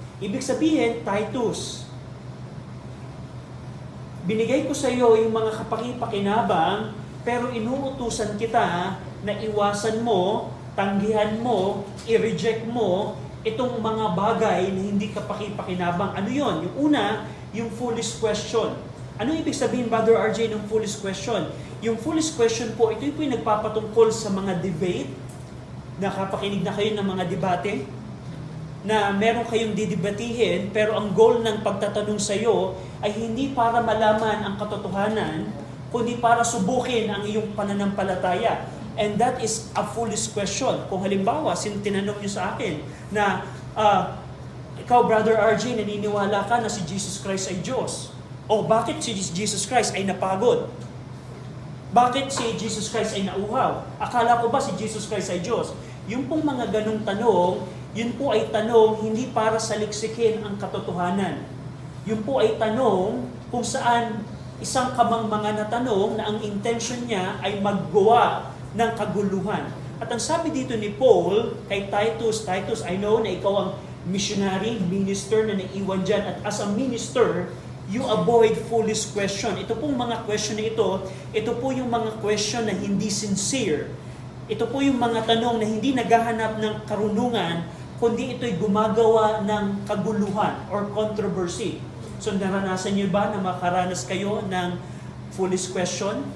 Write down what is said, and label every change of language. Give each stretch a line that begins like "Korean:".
Filipino: Ibig sabihin, Titus, binigay ko sa iyo yung mga kapaki-pakinabang, pero inuutusan kita na iwasan mo, tanggihan mo, i-reject mo itong mga bagay na hindi kapaki-pakinabang. Ano yon? Yung una, yung foolish question. Ano ibig sabihin, Brother RJ, ng foolish question? Yung foolish question po, ito yung nagpapatungkol sa mga debate. Nakapakinig na kayo ng mga debate na meron kayong didebatihin, pero ang goal ng pagtatanong sa iyo ay hindi para malaman ang katotohanan, kundi para subukin ang iyong pananampalataya.
English: And that is a foolish question.
Filipino: Kung halimbawa, tinanong niyo sa akin na, ikaw, Brother RJ, naniniwala ka na si Jesus Christ ay Diyos. O bakit si Jesus Christ ay napagod? Bakit si Jesus Christ ay nauhaw? Akala ko ba si Jesus Christ ay Diyos? Yung pong mga ganong tanong, yun po ay tanong hindi para saliksikin ang katotohanan. Yun po ay tanong kung saan isang kamangmanga na tanong na ang intention niya ay maggawa ng kaguluhan. At ang sabi dito ni Paul kay Titus, Titus,
English: I know
Filipino: na ikaw ang missionary, minister na naiwan dyan.
English: At as a minister, you avoid foolish question.
Filipino: Ito pong mga question na ito po yung mga question na hindi sincere. Ito po yung mga tanong na hindi naghahanap ng karunungan, kundi ito'y gumagawa ng kaguluhan or controversy. So naranasan niyo ba na makaranas kayo ng foolish question?